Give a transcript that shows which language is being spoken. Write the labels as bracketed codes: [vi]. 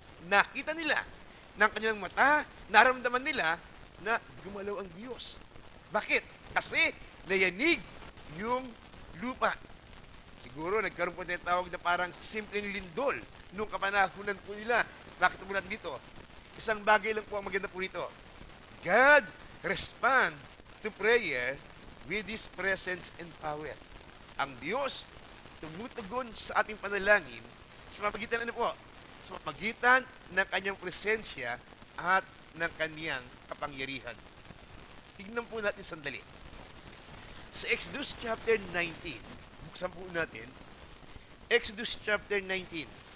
[tl] Nakita nila ng kanilang mata, naramdaman nila na gumalaw ang Diyos. Bakit? Kasi nayanig yung lupa. Siguro nagkaroon po ng tawag na parang simpleng lindol nung kapanahunan po nila. Nakita po natin dito. Isang bagay lang po ang maganda po rito. [en] God respond to prayer with His presence and power. [tl] Ang Diyos tumutugon sa ating panalangin sa pamagitan ano po? Sa pamagitan ng kanyang presensya at ng kanyang kapangyarihan. Tignan po natin sandali. Sa Exodus chapter 19, buksan po natin, Exodus chapter 19.